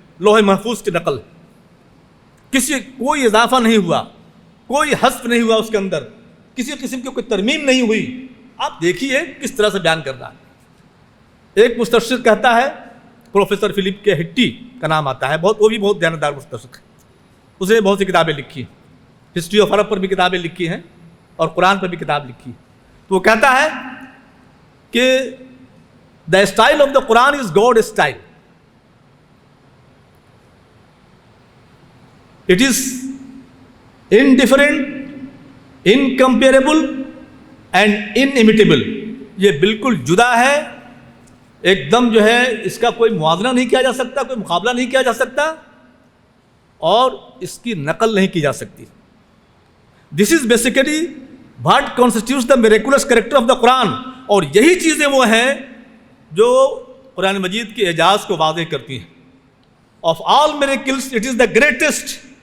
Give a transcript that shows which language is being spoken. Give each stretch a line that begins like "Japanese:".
Urdu: لوح محفوظ کی نقل، کوئی اضافہ نہیں ہوا، کوئی حذف نہیں ہوا اس کے اندر، کسی قسم کی کوئی ترمیم نہیں ہوئی۔ آپ دیکھیے کس طرح سے بیان کر رہا ہے۔ ایک مستشرق کہتا ہے، پروفیسر فلپ کے ہٹی کا نام آتا ہے، وہ بھی بہت دیانتدار مستشرق ہے، اس نے بہت سی کتابیں لکھی، ہسٹری آف عرب پر بھی کتابیں لکھی ہیں اور قرآن پر بھی کتاب لکھی۔ تو وہ کہتا ہے کہ
English: the style of the Quran is God's style. It is indifferent, incomparable and inimitable.
Urdu: یہ بالکل جدا ہے، ایک دم جو ہے اس کا کوئی موازنہ نہیں کیا جا سکتا، کوئی مقابلہ نہیں کیا جا سکتا، اور اس کی نقل نہیں کی جا سکتی۔
English: This is basically what constitutes the miraculous character of the Quran.
Urdu: اور یہی چیزیں وہ ہیں جو قرآن مجید کے اعجاز کو واضح کرتی ہیں۔
English: Of all miracles, it is the greatest